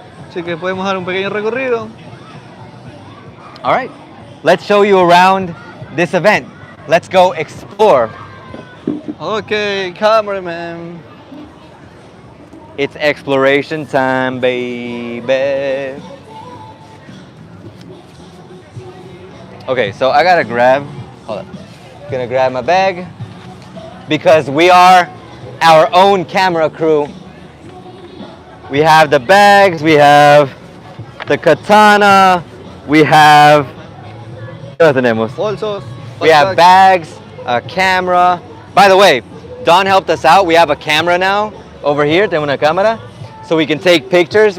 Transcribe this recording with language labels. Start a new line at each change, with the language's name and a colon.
Spanish: Así que podemos dar un pequeño recorrido.
English: All right, let's show you around this event. Let's go explore. Okay, cameraman. It's exploration time, baby. Okay, so I gotta hold up. Gonna grab my bag because we are our own camera crew. We have the bags, we have the katana, we have,
Spanish: ¿qué tenemos? Bolsos.
English: We have bags, a camera. By the way, Don helped us out. We have a camera now over here.
Spanish: Tengo una cámara,
English: so we can take pictures.